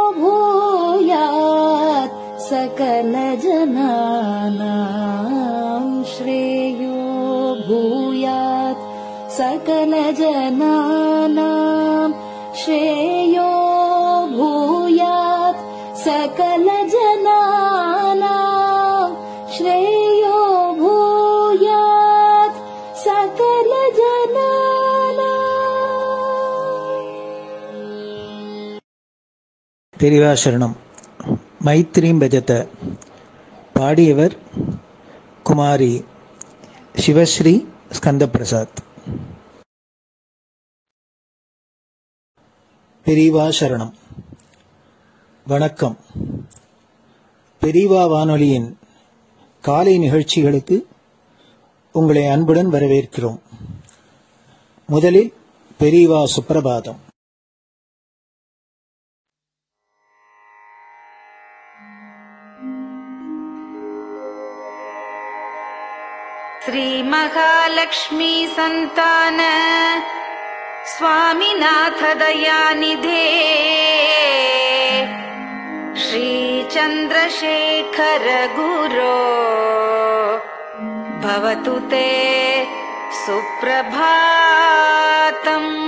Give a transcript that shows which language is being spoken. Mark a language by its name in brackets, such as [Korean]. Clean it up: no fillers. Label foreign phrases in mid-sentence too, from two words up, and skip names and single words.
[Sanskrit] भूयात् सकलजनानां श्रेयो भूयात् सकलजनानां श्रेयो भूयात् सकलजनानां श्रेयो भूयात् सकलजनानां. [Tamil] பெரிவாசரணம். [Sanskrit] मैत्रीं भजत. [Tamil] பாடியவர் குமாரி சிவஸ்ரீ ஸ்கந்தபிரசாத். பெரிவா சரணம். வணக்கம். பெரிவா வானொலியின் காலை நிகழ்ச்சிகளுக்கு உங்களை அன்புடன் வரவேற்கிறோம். முதலில் பெரிவா சுப்பிரபாதம். [Sanskrit] श्री महालक्ष्मी संतान स्वामीनाथ दयानिधे श्री चंद्रशेखर गुरो भवतु ते सुप्रभातम्.